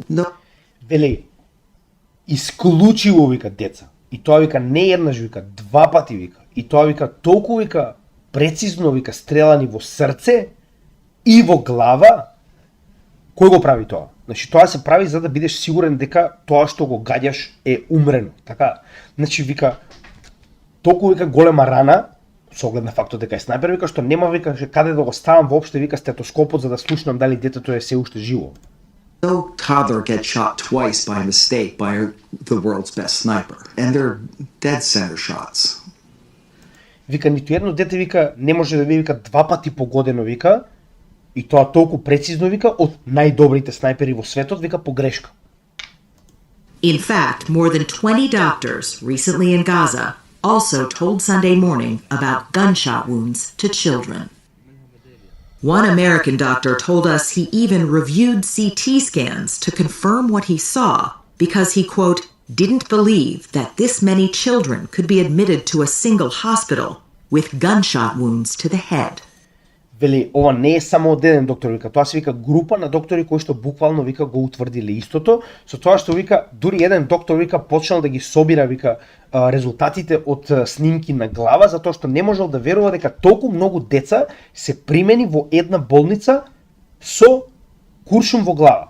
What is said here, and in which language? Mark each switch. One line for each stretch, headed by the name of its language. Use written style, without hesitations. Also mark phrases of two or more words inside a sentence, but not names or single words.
Macedonian: No. Вели, исклучиво, вика, деца. И тоа, вика, не еднаш, вика, 2 пати, вика. И тоа, вика, толку, вика, прецизно, вика, стрелани во срце и во глава. Кој го прави тоа? Значи, тоа се прави за да бидеш сигурен дека тоа што го гаѓаш е умрено, така? Значи, вика, толку, вика, голема рана, со оглед на фактот дека е снайпер, вика, што нема, вика, каде да го ставам воопште, вика, стетоскопот за да слушнам дали детето е се уште живо.
English: No toddler gets shot twice by mistake by the world's best sniper, and they're dead center shots.
Macedonian: Вика, ниту едно дете, вика, не може да биде, вика, 2 пати погодено, вика, и тоа толку прецизно, вика, од најдобрите снайпери во светот, вика, погрешка.
English: In fact, more than 20 doctors recently in Gaza also told Sunday morning about gunshot wounds to children. One American doctor told us he even reviewed CT scans to confirm what he saw because he, quote, didn't believe that this many children could be admitted to a single hospital with gunshot wounds to the head.
Macedonian: Вели, ова не е само од еден доктор, вика, тоа се вика група на доктори кои што буквално, вика, го утврдиле истото, со тоа што, вика, дури еден доктор, вика, почнал да ги собира, вика, резултатите од снимки на глава, затоа што не можел да верува дека толку многу деца се примени во една болница со куршум во глава.